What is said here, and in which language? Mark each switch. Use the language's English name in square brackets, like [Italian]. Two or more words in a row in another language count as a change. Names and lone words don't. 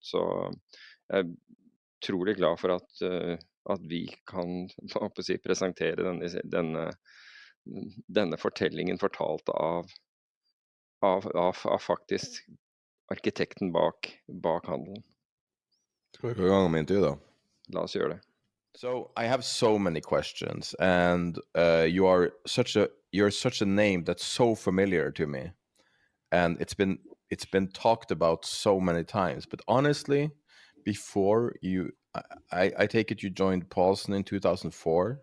[Norwegian] Så jeg er utrolig glad for at vi kan presentere denne fortellingen fortalt av faktisk arkitekten bak handelen. Skal vi gå i gang med intervjuet da? La oss gjøre det. [English] So I have so many questions, and you're such a name that's so familiar to me, and it's been talked about so many times. But honestly, before I take it you joined Paulson in 2004.